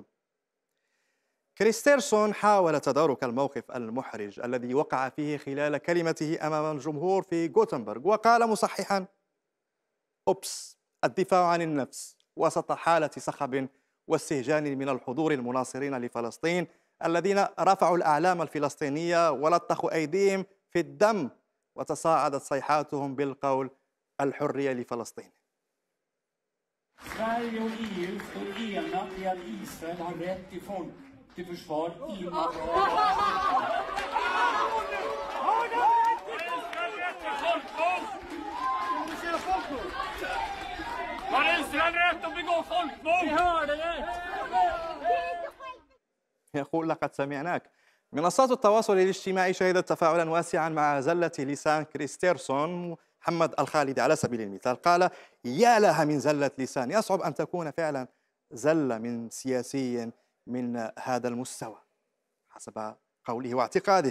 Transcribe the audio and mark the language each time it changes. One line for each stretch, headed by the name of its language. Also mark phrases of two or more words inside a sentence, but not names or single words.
Arabic: كريستيرسون حاول تدارك الموقف المحرج الذي وقع فيه خلال كلمته أمام الجمهور في غوتنبرغ، وقال مصححا: أوبس، الدفاع عن النفس وسط حالة صخب واستهجان من الحضور المناصرين لفلسطين الذين رفعوا الأعلام الفلسطينية ولطخوا أيديهم في الدم، وتصاعدت صيحاتهم بالقول: الحرية لفلسطين.
Swedish: Sverige och EU står enat i att Israel har rätt till försvar inom Har Israel rätt att begå folkmord? Vi hörde det!
Arabic: يقول: لقد سمعناك. منصات التواصل الاجتماعي شهدت تفاعلا واسعا مع زلة لسان كريستيرسون. محمد الخالدي على سبيل المثال قال: يا لها من زلة لسان، يصعب أن تكون فعلا زلة من سياسي من هذا المستوى حسب قوله واعتقاده.